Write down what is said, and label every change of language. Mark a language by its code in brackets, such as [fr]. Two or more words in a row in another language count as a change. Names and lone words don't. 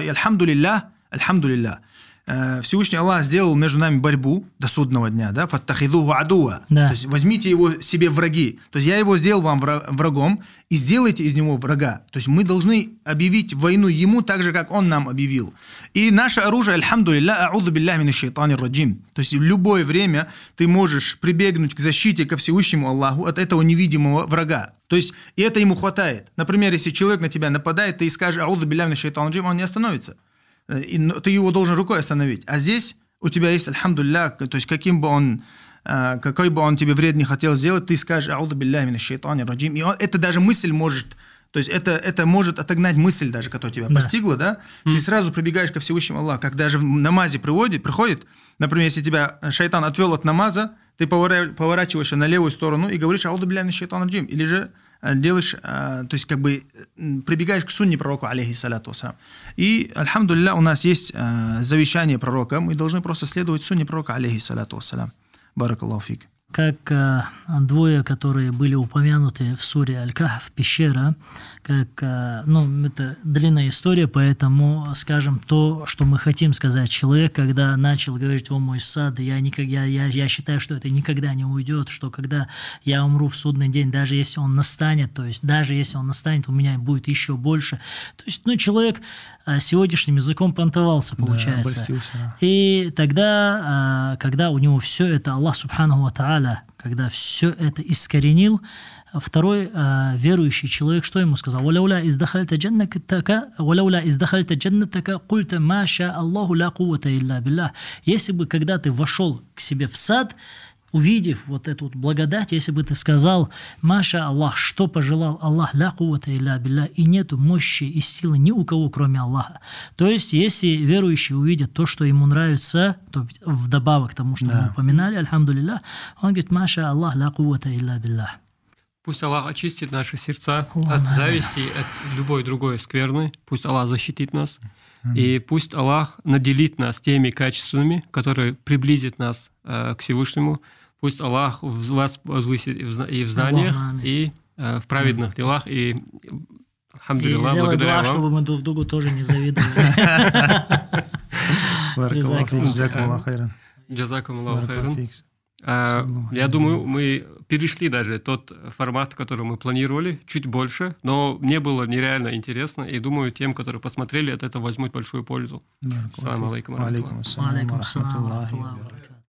[ru] И альхамдулилля, Всевышний Аллах сделал между нами борьбу до судного дня, да, [ar] فاتخذوه عدوا, [ru] то есть возьмите его себе враги, то есть я его сделал вам врагом и сделайте из него врага, то есть мы должны объявить войну ему так же, как он нам объявил. И наше оружие, альхамдулилля, [ar] أعوذ بالله من الشيطان الرجيم, [ru] то есть в любое время ты можешь прибегнуть к защите ко Всевышнему Аллаху от этого невидимого врага. То есть и это ему хватает. Например, если человек на тебя нападает, ты скажешь [ar] أعوذ بالله من الشيطان الرجيم, [ru] он не остановится. И ты его должен рукой остановить. А здесь у тебя есть, альхамдулилля, то есть какой бы он тебе вред не хотел сделать, ты скажешь [ar] أعوذ بالله من الشيطان الرجيم. [ru] И это даже мысль может, то есть это может отогнать мысль даже, которая тебя постигла, да? Ты сразу прибегаешь ко Всевышнему Аллаху. Как даже в намазе приходит, например, если тебя шайтан отвел от намаза, ты поворачиваешься на левую сторону и говоришь [ar] أعوذ بالله من الشيطان الرجيم. [ru] Или же делаешь, то есть как бы прибегаешь к сунне пророку, [ar] عليه الصلاة والسلام. [ru] И, альхамдулилля, у нас есть завещание пророка, мы должны просто следовать сунне пророка, [ar] عليه الصلاة والسلام. بارك الله فيك. [ru] Как двое, которые были упомянуты в суре Аль-Кахф, пещера, это длинная история, поэтому скажем то, что мы хотим сказать. Человек, когда начал говорить: «О мой сад, я считаю, что это никогда не уйдет, что когда я умру в судный день, даже если он настанет, у меня будет еще больше». То есть, человек сегодняшним языком понтовался, получается. Да, и тогда, когда у него все это, [ar] الله سبحانه وتعالى, [ru] когда все это искоренил, второй верующий человек, что ему сказал? [ar] «ولولا إذ دخلت جنتك قلت ما شاء الله لا قوة إلا بالله». [ru] Если бы, когда ты вошел к себе в сад, увидев вот эту благодать, если бы ты сказал: [ar] «ما شاء الله, [ru] что пожелал Аллах, [ar] لا قوة إلا بالله», [ru] и нету мощи и силы ни у кого, кроме Аллаха. То есть, если верующий увидит то, что ему нравится, то вдобавок к тому, что мы упоминали, альхамдулилля, он говорит: [ar] «ما شاء الله، لا قوة إلا بالله». [ru] Пусть Аллах очистит наши сердца от зависти, от любой другой скверны. Пусть Аллах защитит нас. И пусть Аллах наделит нас теми качествами, которые приблизят нас к Всевышнему. Пусть Аллах вас возвысит и в знаниях, и в праведных делах. И, альхамдулилlah, благодаря вам. Чтобы мы друг другу тоже не завидовали. [ar] جزاكم الله خيرا. [ru] Я думаю, мы перешли даже тот формат, который мы планировали, чуть больше, но мне было нереально интересно, и думаю, тем, которые посмотрели, от этого возьмут большую пользу. [ar] السلام عليكم. عليكم السلام.